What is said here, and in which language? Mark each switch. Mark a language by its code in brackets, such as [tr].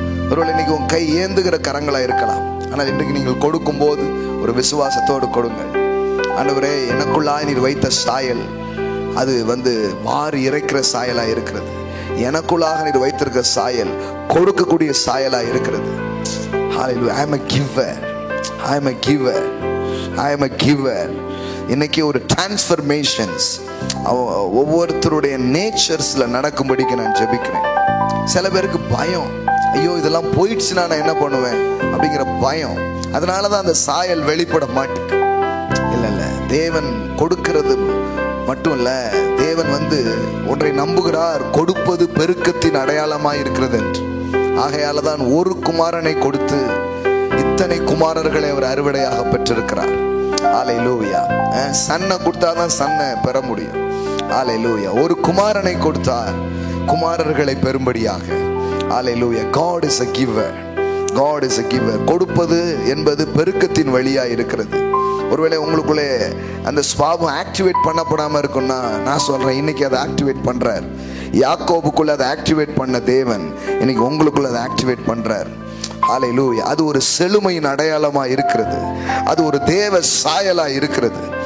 [ta] ஒருவேளை இன்னைக்கு உங்க கை ஏந்துகிற கரங்களா இருக்கலாம், ஆனால் இன்றைக்கு நீங்கள் கொடுக்கும் போது ஒரு விசுவாசத்தோடு கொடுங்கள். ஆண்டவரே, எனக்குள்ளாய் நீர் வைத்த சாயல் அது வாரி இறைக்கிற சாயலா இருக்கிறது, எனக்குள்ளாக நீர் வைத்திருக்கிற சாயல் கொடுக்கக்கூடிய சாயலா இருக்கிறது. ஹல்லேலூயா. [en] I am a giver, I am a giver, I am a giver. [ta] இன்னைக்கு ஒரு டிரான்ஸ்ஃபர்மேஷன்ஸ் ஒவ்வொருத்தருடைய நேச்சர்ஸ்ல நடக்கும்படிக்கு நான் ஜெபிக்கிறேன். சில பேருக்கு பயம், ஐயோ இதெல்லாம் போயிடுச்சுன்னா நான் என்ன பண்ணுவேன் அப்படிங்கிற பயம், அதனாலதான் அந்த சாயல் வெளிப்பட மாட்டேங்குது. இல்ல, தேவன் கொடுக்கிறது மட்டும் இல்ல, தேவன் ஒன்றை நம்புகிறார், கொடுப்பது பெருக்கத்தின் அடையாளமாய் இருக்கிறது என்று. ஆகையாலதான் ஒரு குமாரனை கொடுத்து இத்தனை குமாரர்களை அவர் அறுவடையாக பெற்றிருக்கிறார். ஹல்லேலூயா. சன்னை கொடுத்தாதான் சன்னை பெற முடியும். ஹல்லேலூயா. ஒரு குமாரனை கொடுத்தார் குமாரர்களை பெறும்படியாக. ஹல்லேலூயா. [en] God is a giver, God is a giver. [ta] கொடுப்பது என்பது பெருக்கத்தின் வழியா இருக்கிறது. ஒருவேளை உங்களுக்குள்ளே அந்த ஸ்வாபம் ஆக்டிவேட் பண்ணப்படாம இருக்குன்னா நான் சொல்றேன், இன்னைக்கு அதை ஆக்டிவேட் பண்றார். யாக்கோபுக்குள்ள அதை ஆக்டிவேட் பண்ண தேவன் இன்னைக்கு உங்களுக்குள்ள அதை ஆக்டிவேட் பண்றார். ஹல்லேலூயா. அது ஒரு செழுமையின் அடையாளமா இருக்கிறது, அது ஒரு தேவ சாயலா இருக்கிறது.